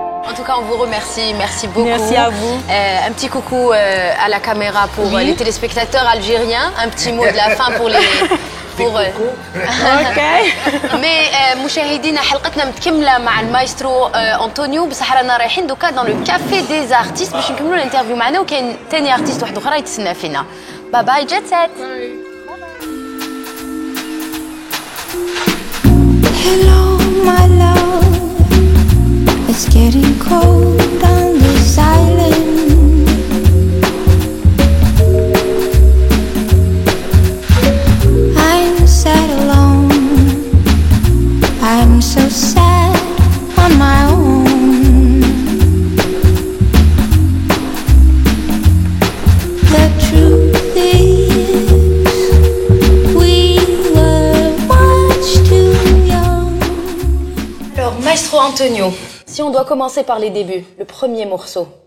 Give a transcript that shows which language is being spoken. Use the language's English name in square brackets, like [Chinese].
[French] En tout cas, on vous remercie. Merci beaucoup. Merci à vous. Un petit coucou à la caméra pour Oui. les téléspectateurs algériens. Un petit mot de la fin pour les... Ok. [Arabic] مي مشاهدينا حلقتنا متكمله مع المايسترو انطونيو بصح رانا رايحين دوكا [French] دون لو كافي دي ارتيست [Arabic] باش نكملوا الانترفيو معنا وكاين ثاني ارتيست واحد اخرى يتسنى فينا. باي باي جيت سيت. [English] Hello, my love. It's getting cold on this island. I'm sad alone. I'm so sad on my own. The truth is, we were much too young. [French] Alors maestro Antonio, si on doit commencer par les débuts, le premier morceau.